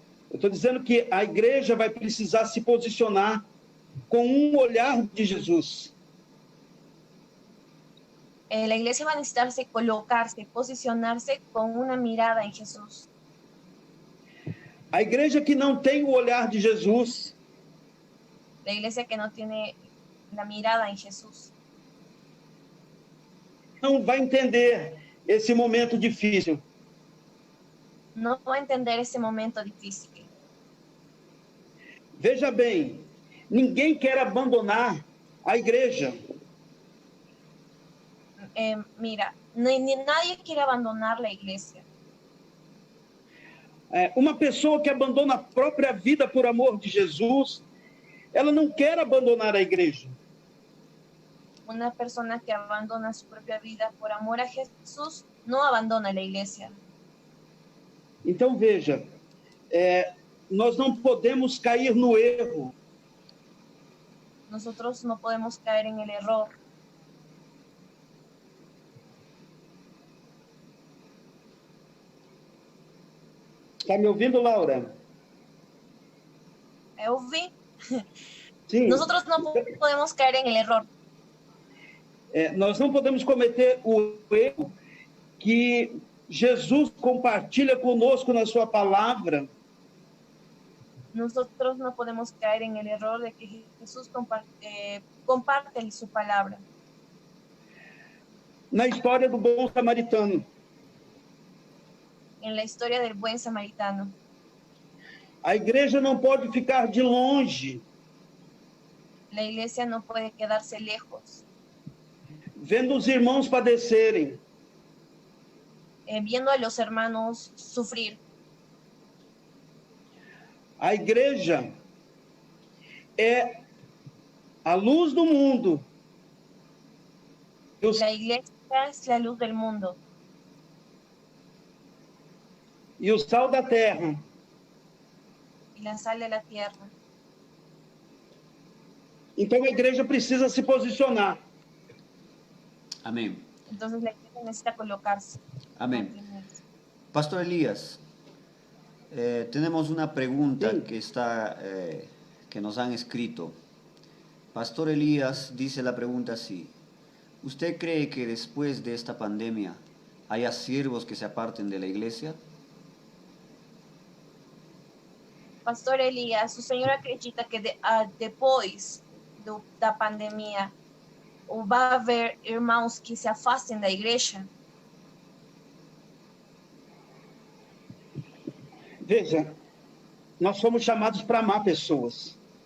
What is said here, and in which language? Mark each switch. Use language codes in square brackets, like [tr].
[pt] Eu estou dizendo que a igreja vai precisar se posicionar com um olhar de Jesus. [es] La iglesia va a necesitarse colocarse, posicionarse con una mirada en Jesús. [pt] A igreja que não tem o olhar de Jesus, [es] la iglesia que no tiene la mirada en Jesús, [pt] não vai entender esse momento difícil. [es] no va a entender ese momento difícil. [pt] Veja bem, ninguém quer abandonar a igreja. [es] Mira, nadie quiere abandonar la iglesia. [pt] Uma pessoa que abandona a própria vida por amor de Jesus, ela não quer abandonar a igreja. [es] Una persona que abandona su propia vida por amor a Jesús no abandona la iglesia. [pt] Então veja, nós não podemos cair no erro. [es] Nosotros no podemos caer en el error. [pt] Está me ouvindo, Laura? Eu vi. Sim. [es] Nosotros no podemos caer en el error. [pt] Nós não podemos cometer o erro que Jesus compartilha conosco na sua palavra. [es] Nosotros no podemos caer en el error de que Jesús comparte su palabra. [pt] Na história do bom samaritano. [es] En la historia del buen samaritano. [pt] A igreja não pode ficar de longe. [es] La iglesia no puede quedarse lejos. [pt] Vendo os irmãos padecerem. [es] Viendo a los hermanos sufrir. [pt] A igreja é a luz do mundo. [es] La iglesia es la luz del mundo. [pt] E o sal da terra. [es] Y la sal de la tierra. [pt] Então a igreja precisa se posicionar. [es] Amén. Entonces la iglesia necesita colocarse. Amén. Pastor Elías, tenemos una pregunta que nos han escrito. Pastor Elías dice la pregunta así: ¿usted cree que después de esta pandemia haya siervos que se aparten de la iglesia? [pt] Pastor Elias, o senhor acredita que depois da pandemia vai haver irmãos que se afastem da igreja? Veja, nós somos chamados para amar pessoas.